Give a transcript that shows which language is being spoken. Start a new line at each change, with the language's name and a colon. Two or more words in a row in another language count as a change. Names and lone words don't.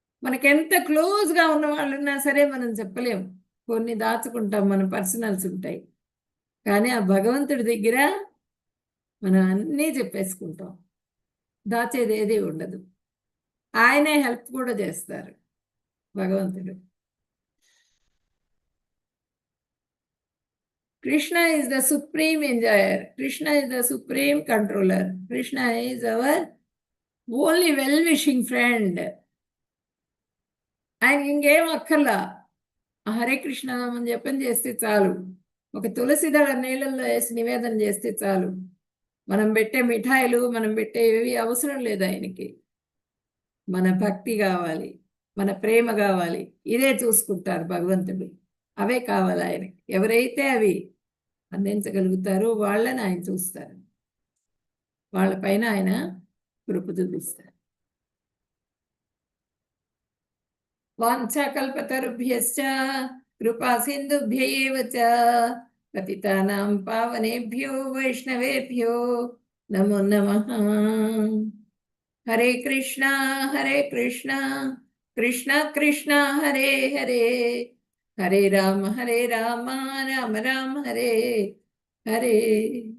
Telugu: మనకెంత క్లోజ్గా ఉన్న వాళ్ళు ఉన్నా సరే మనం చెప్పలేం. కొన్ని దాచుకుంటాం, మన పర్సనల్స్ ఉంటాయి. కానీ ఆ భగవంతుడి దగ్గర మనం అన్నీ చెప్పేసుకుంటాం. దాచేది ఏది ఉండదు. ఆయనే హెల్ప్ కూడా చేస్తారు భగవంతుడు.
English: Krishna is the supreme enjoyer. Krishna is the supreme controller. Krishna is our only well-wishing friend.
Telugu: ఆయన ఇంకేం అక్కర్లా.
Sanskrit: హరే కృష్ణ
Telugu: అని చెప్పని చేస్తే చాలు. ఒక తులసి దళ నీళ్ళల్లో వేసి నివేదన చేస్తే చాలు. మనం పెట్టే మిఠాయిలు, మనం పెట్టేవి అవసరం లేదు ఆయనకి. మన భక్తి కావాలి, మన ప్రేమ కావాలి. ఇదే చూసుకుంటారు భగవంతుడు. అవే కావాలి ఆయనకి. ఎవరైతే అవి అందించగలుగుతారో వాళ్ళని ఆయన చూస్తారు. వాళ్ళ పైన ఆయన కృప చూపిస్తారు.
Sanskrit: వాంఛాకల్పతరుభ్యశ్చ కృపా సింధుభ్య ఏవ చ పతితానాం పావనేభ్యో వైష్ణవేభ్యో నమో నమః. హరే కృష్ణ కృష్ణ కృష్ణ హరే హరే, హరే రామ రామ రామ హరే హరే.